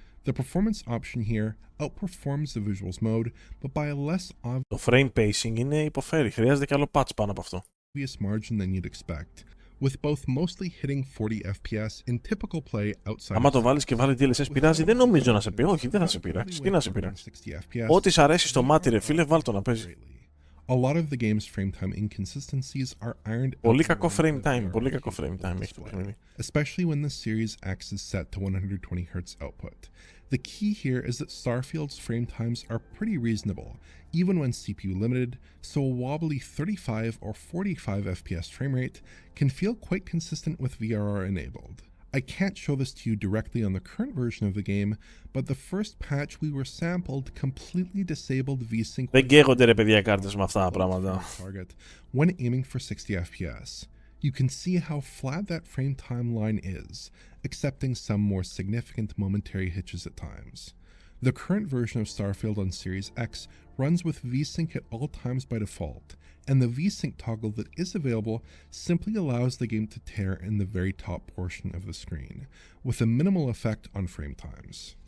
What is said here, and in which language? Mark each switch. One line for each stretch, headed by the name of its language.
English: The performance option here outperforms the visuals mode, but by a less obvious.
Greek: Το frame pacing είναι υποφέρει. Χρειάζεται κι άλλο patch πάνω από αυτό.
English: Margin than you'd expect. With both mostly hitting 40 FPS in typical play outside.
Greek: Άμα το βάλεις και βάλει DLSS πειράζει, δεν νομίζω να σε πει. Όχι, δεν θα σε πειράξει. Τι να σε πειράξει. Ό,τι σ' αρέσει στο μάτι, ρε φίλε, βάλ το να παίζει.
English: A lot of the game's frame time inconsistencies are ironed out.
Greek: Πολύ κακό frame time, πολύ κακό frame time έχει το παιχνίδι.
English: Especially when the Series X is set to 120 Hz output. The key here is that Starfield's frame times are pretty reasonable, even when CPU limited, so a wobbly 35 or 45 FPS frame rate can feel quite consistent with VRR enabled. I can't show this to you directly on the current version of the game, but the first patch we were sampled completely disabled VSync.
Greek: Δεν καίγονται ρε παιδιά κάρτες με αυτά τα πράγματα.
English: Target when aiming for 60 FPS. You can see how flat that frame timeline is, accepting some more significant momentary hitches at times. The current version of Starfield on Series X runs with VSync at all times by default, and the VSync toggle that is available simply allows the game to tear in the very top portion of the screen, with a minimal effect on frame times.